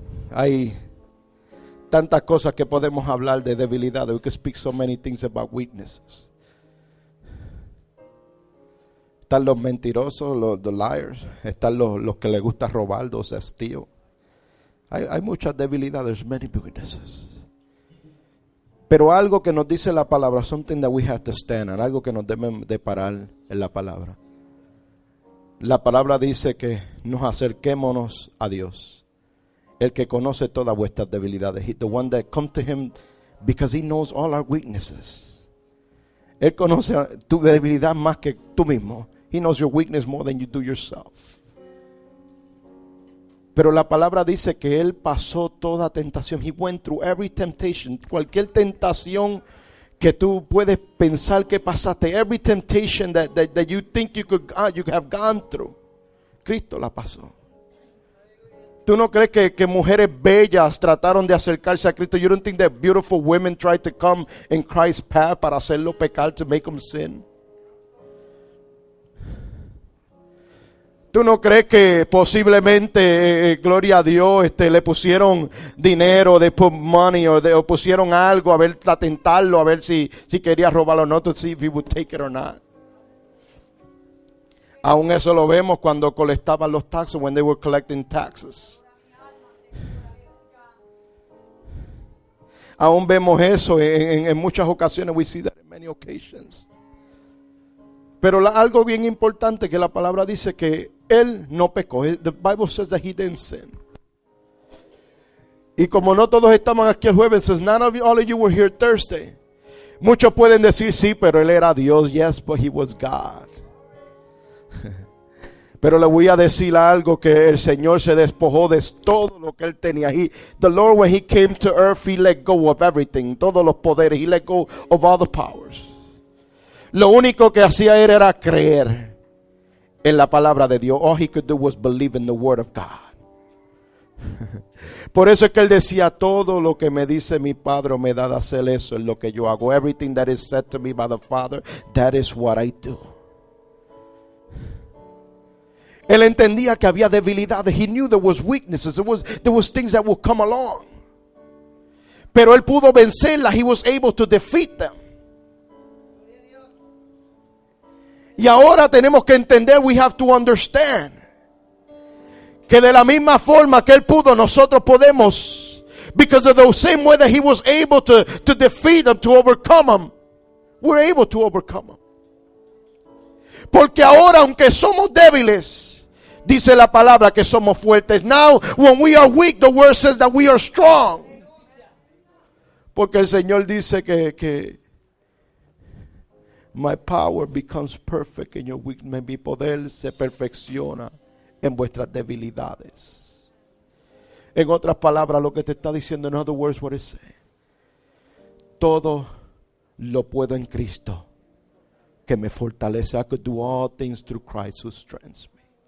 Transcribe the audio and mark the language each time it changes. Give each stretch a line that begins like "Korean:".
Spanish: Hay tantas cosas que podemos hablar de debilidades.
English: We can speak so many things about weaknesses.
Spanish: Están los mentirosos,
English: the liars.
Spanish: Están los que les gusta robar,
English: those that steal.
Spanish: Hay muchas debilidades,
English: many weaknesses.
Spanish: Pero algo que nos dice la palabra,
English: something that we have to stand on,
Spanish: algo que nos debe de parar en la palabra. La palabra dice que nos acerquémonos a Dios, el que conoce todas vuestras debilidades.
English: The one that come to him because he knows all our weaknesses.
Spanish: Él conoce tu debilidad más que tú mismo.
English: He knows your weakness more than you do yourself.
Spanish: Pero la palabra dice que Él pasó toda tentación.
English: He went through every temptation.
Spanish: Cualquier tentación que tú puedes pensar que pasaste.
English: Every temptation that you think you have gone through.
Spanish: Cristo la pasó. ¿Tú no crees que mujeres bellas trataron de acercarse a Cristo?
English: You don't think that beautiful women tried to come in Christ's path
Spanish: para hacerlo pecar,
English: to make them sin?
Spanish: ¿Tú no crees que posiblemente, gloria a Dios, le pusieron dinero,
English: they put money,
Spanish: o pusieron algo a tentarlo, a ver si quería robarlo o no,
English: to see if he would take it or not?
Spanish: Aún eso lo vemos cuando colectaban los taxes,
English: when they were collecting taxes.
Spanish: Aún vemos eso en muchas ocasiones,
English: we see that in many occasions.
Spanish: Pero algo bien importante que la palabra dice que Él no pecó.
English: The Bible says that he didn't sin.
Spanish: Y como no todos estaban aquí el jueves,
English: says none of you, all of you were here Thursday.
Spanish: Muchos pueden decir sí, pero Él era Dios.
English: Yes, but he was God.
Spanish: Pero le voy a decir algo, que el Señor se despojó de todo lo que Él tenía.
English: The Lord, when He came to earth, He let go of everything.
Spanish: Todos los poderes.
English: He let go of all the powers.
Spanish: Lo único que hacía Él era creer en la palabra de Dios.
English: All He could do was believe in the word of God.
Spanish: Por eso es que Él decía, todo lo que me dice mi Padre me da de hacer, eso es lo que yo hago.
English: Everything that is said to me by the Father, that is what I do.
Spanish: Él entendía que había debilidades.
English: He knew there was weaknesses. There was things that would come along.
Spanish: Pero Él pudo vencerlas.
English: He was able to defeat them.
Spanish: Y ahora tenemos que entender,
English: we have to understand,
Spanish: que de la misma forma que Él pudo, nosotros podemos.
English: Because of the same way that He was able to defeat them, to overcome them, we're able to overcome them.
Spanish: Porque ahora, aunque somos débiles, dice la palabra que somos fuertes.
English: Now, when we are weak, the word says that we are strong.
Spanish: Porque el Señor dice que
English: my power becomes perfect in your weakness.
Spanish: Mi poder se perfecciona en vuestras debilidades. En otras palabras, lo que te está diciendo,
English: in other words, what it says,
Spanish: todo lo puedo en Cristo que me fortalece.
English: I could do all things through Christ who strengthens me.